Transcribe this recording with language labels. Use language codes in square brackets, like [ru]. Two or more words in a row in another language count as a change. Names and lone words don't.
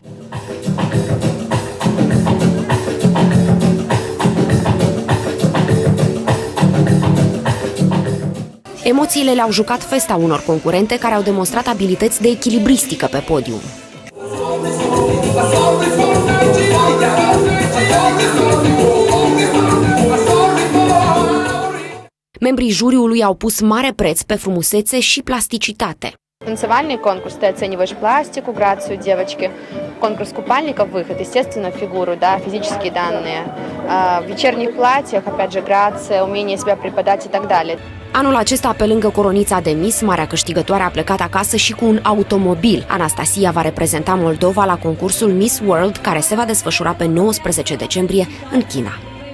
[ro] Emoțiile le-au jucat festa unor concurente care au demonstrat abilități de echilibristică pe podium. Membrii juriului au pus mare preț pe frumusețe și plasticitate. [ru] Танцевальный конкурс ты оцениваешь пластику, грацию девочки. Конкурс купальников, выход, естественно, фигуру, да, физические данные. В вечерних платьях, опять же, грация, умение себя преподать и так далее. [ro] Anul acesta, pe lângă coronița de Miss, marea câștigătoare a plecat acasă și cu un automobil. Anastasia va reprezenta Moldova la concursul Miss World, care se va desfășura pe 19 decembrie în China.